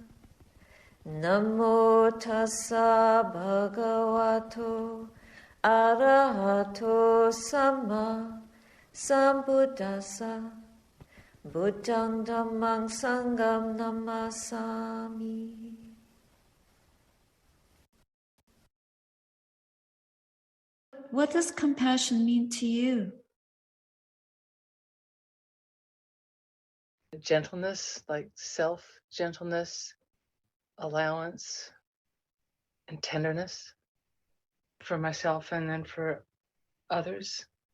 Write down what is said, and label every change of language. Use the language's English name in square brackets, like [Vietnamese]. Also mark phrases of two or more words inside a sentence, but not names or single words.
[Pali] Namo tassa bhagavato arahato samma sambuddhassa. Buddhang dhammang sangham namasami. [English] What does compassion mean to you? Gentleness, like self-gentleness, allowance, and tenderness for myself and then for others.